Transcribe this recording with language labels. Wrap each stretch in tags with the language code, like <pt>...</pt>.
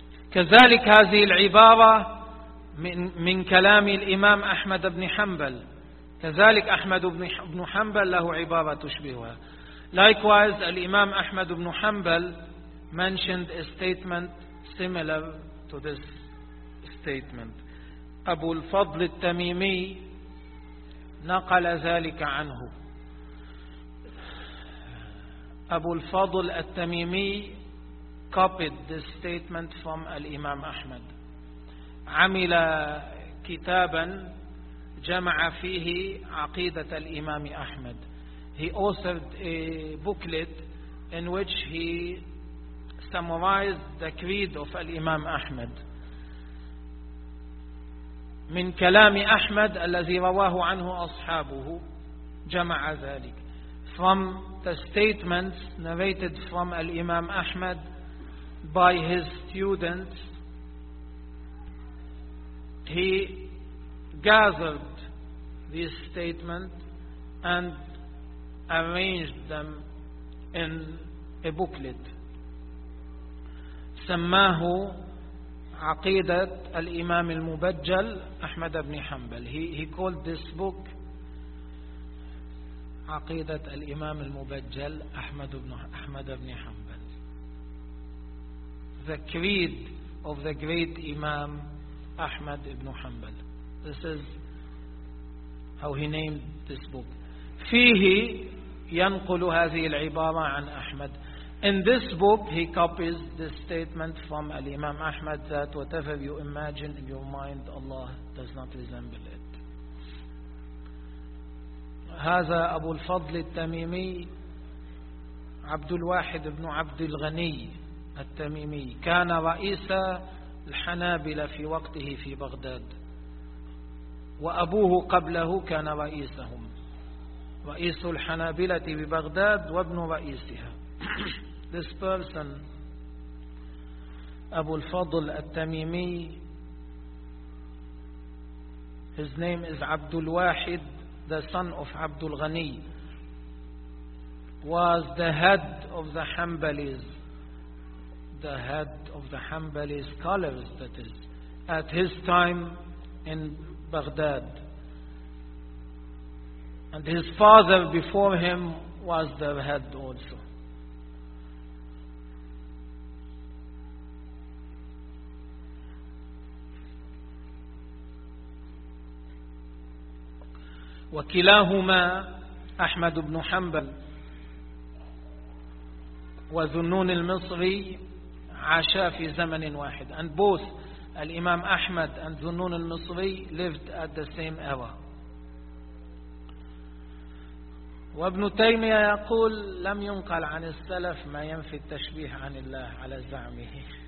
<ar>كذلك هذه العبارة من كلام الإمام أحمد بن حنبل. كذلك أحمد بن حنبل له عبارة تشبهها.</ar> <en>Likewise, الإمام أحمد بن حنبل mentioned a statement similar to this statement.</en> <ar>أبو الفضل التميمي نقل ذلك عنه.</ar> <en>أبو الفضل التميمي copied this statement from الإمام أحمد.</en> <ar>عمل كتابا جمع فيه عقيدة الإمام أحمد.</ar> <en>He authored a booklet in which he summarized the creed of الإمام أحمد.</en> <ar>من كلام أحمد الذي رواه عنه أصحابه جمع ذلك.</ar> <en>From the statements narrated from الإمام أحمد by his students, he gathered these statements and arranged them in a booklet.</en> <ar>سماه عقيدة الإمام المبجل أحمد بن حنبل.</ar> <en>He called this book عقيدة الإمام المبجل أحمد بن حنبل. The creed of the great Imam Ahmad ibn Hanbal. This is how he named this book.</en> <ar>فيه ينقل هذه العبارة عن أحمد.</ar> <en>In this book, he copies this statement from Imam Ahmad that whatever you imagine in your mind, Allah does not resemble it.</en> <ar>هذا أبو الفضل التميمي عبد الواحد بن عبد الغني التميمي كان رئيس الحنابلة في وقته في بغداد، وأبوه قبله كان رئيسهم، رئيس الحنابلة ببغداد وابن رئيسها.</ar> <en>This person, Abu al-Fadl al-Tamimi, his name is Abdul Wahid, the son of Abdul Ghani, was the head of the Hanbalis, the head of the Hanbali scholars, that is, at his time in Baghdad. And his father before him was the head also.</en> <ar>وكلاهما أحمد بن حنبل وذنون المصري عاشا في زمن واحد.</ar> <en>And both الإمام أحمد and ذنون المصري lived at the same era.</en> <ar>وابن تيمية يقول لم ينقل عن السلف ما ينفي التشبيه عن الله على زعمه.</ar>